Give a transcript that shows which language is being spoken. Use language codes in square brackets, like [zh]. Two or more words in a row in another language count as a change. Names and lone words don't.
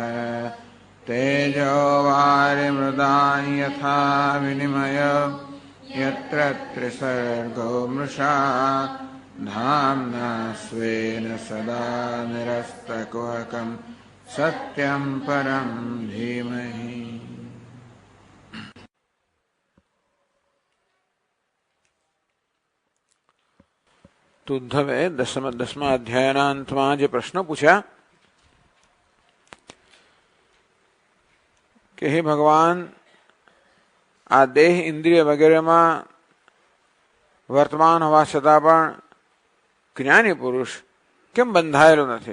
[sa] तेजो वारिमृदां यथा विनिमयो यत्र त्रिसर्गो मृषा धाम्ना स्वेन सदा निरस्तकुहकं सत्यं परं धीमहि। [gu] તો ઉદ્ધવે દસમા અધ્યાયના અંતમાં જે પ્રશ્ન પૂછ્યા કે હે ભગવાન, આ દેહ ઇન્દ્રિય વગેરેમાં વર્તમાન હોવા છતાં પણ જ્ઞાની પુરુષ કેમ બંધાયેલો નથી?